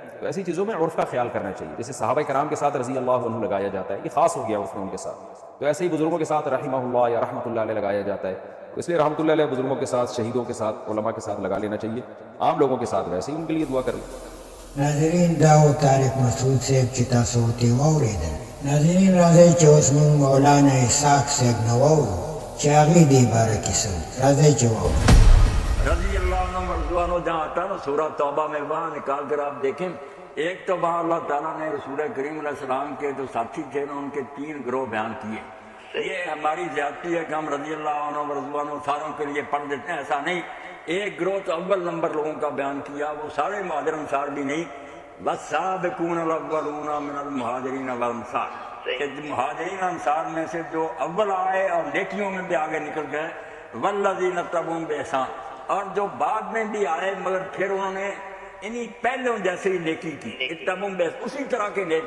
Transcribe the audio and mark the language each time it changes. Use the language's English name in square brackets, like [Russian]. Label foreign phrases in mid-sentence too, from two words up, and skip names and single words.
[Urdu] تو ایسی چیزوں میں عرف کا خیال کرنا چاہیے. جیسے صحابہ کرام کے ساتھ [Arabic] رضی اللہ عنہ [Urdu] لگایا جاتا ہے، یہ خاص ہو گیا عرف میں ان کے ساتھ. تو ایسے ہی بزرگوں کے ساتھ [Arabic] رحمہ اللہ [Urdu] یا [Arabic] رحمۃ اللہ علیہ [Urdu] لگایا جاتا ہے. تو اس لیے [Arabic] رحمۃ اللہ علیہ [Urdu] بزرگوں کے ساتھ، شہیدوں کے ساتھ، علماء کے ساتھ لگا لینا چاہیے. عام لوگوں کے ساتھ ویسے ہی ان کے لیے دعا کریں. [Pashto] ناظرین، دا و طارق مسعود صاحب چې تاسو ورته واورېدل. ناظرین، راځئ چې اوس موږ مولانا اسحاق صاحب نه واورو چې هغې دې باره کې څه وایي. راځئ چې واورو. [Arabic] رضی اللہ عنہ مرضوانو [Urdu] جہاں آتا ہے نا سورہ توبہ میں، وہاں نکال کر آپ دیکھیں، ایک تو وہاں اللہ تعالیٰ نے رسول کریم [Arabic] علیہ السلام [Urdu] کے جو ساتھی تھے نا ان کے 3 گروہ بیان کیے. یہ ہماری زیادتی ہے کہ ہم [Arabic] رضی اللہ عنہ مرضوانو [Urdu] ساروں کے لیے پڑھ دیتے ہیں، ایسا نہیں. ایک گروہ تو اول نمبر لوگوں کا بیان کیا، وہ سارے مہاجر انصار بھی نہیں، [Arabic] والسابقون الاولون من المہاجرین والانصار، [Urdu] کہ مہاجرین انصار میں سے جو اول آئے اور نیکیوں میں بھی آگے نکل گئے، [Arabic] والذین تبعوہم بإحسان، [Urdu] اور جو بعد میں بھی آئے مگر پھر انہوں نے انہی پہلوں جیسے ہی نیکی کی، [Arabic] اتبعوہم بإحسان، [Urdu] اسی طرح کے نیک.